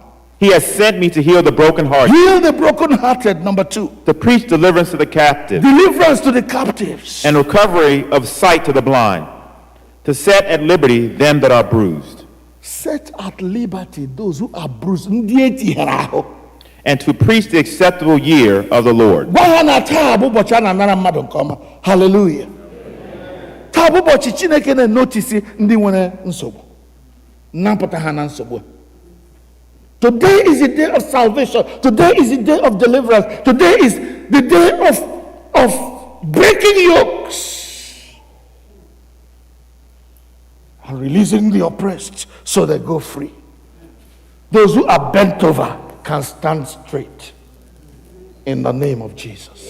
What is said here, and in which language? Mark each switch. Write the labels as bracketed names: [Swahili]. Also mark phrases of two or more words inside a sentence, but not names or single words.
[English] He has sent me to heal the brokenhearted, Heal the brokenhearted, number two. to preach deliverance to the captive, Deliverance to the captives. and recovery of sight to the blind, to set at liberty them that are bruised, Set at liberty those who are bruised. [Igbo] Ndị etinyere ahụ. [English] and to preach the acceptable year of the Lord. [Igbo] Gwa ha na taa bụ ụbọchị a na-anara mmadụ nke ọma. Hallelujah. Taa bụ ụbọchị Chineke na-enotisi ndị nwere nsogbu. Napụta ha na nsogbu. [English] Today is the day of salvation. Today is the day of deliverance. Today is the day of breaking yokes and releasing the oppressed so they go free. Those who are bent over can stand straight in the name of Jesus.